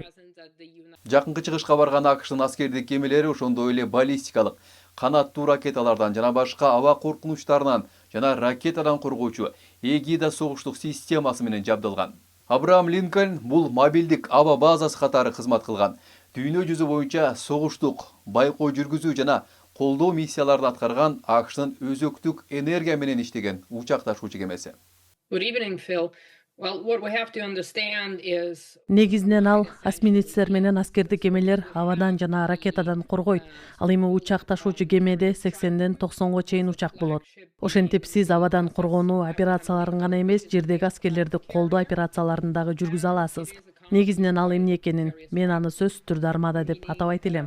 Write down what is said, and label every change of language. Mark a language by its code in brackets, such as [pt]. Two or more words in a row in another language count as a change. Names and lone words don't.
[ky] Жакынкы чыгышка барган АКШнын аскердик кемелери ошондой эле баллистикалык, канаттуу ракеталардан жана башка аба коркунучтарынан жана ракетадан коргоочу эгида согуштук системасы менен жабдылган. Абрахам Линкольн бул мобилдик аба базасы катары кызмат кылган. Дүйнө жүзү боюнча согуштук, байкоо жүргүзүү жана колдоо миссияларын аткарган АКШнын өзөктүк энергия менен иштеген учак ташуучу кемеси. [en] Good evening, Phil. Well, what we have to understand is... [ky] Негизинен ал эсминецтер менен аскердик кемелер абадан жана ракетадан коргойт. Ал эми учак ташуучу кемеде 80ден 90го чейин учак болот. Ошентип сиз абадан коргонуу операцияларын гана эмес, жердеги аскерлерди колдоо операцияларын дагы жүргүзө аласыз. Негизинен ал эмне экенин мен аны сөзсүз түрдө армада деп атабайт элем.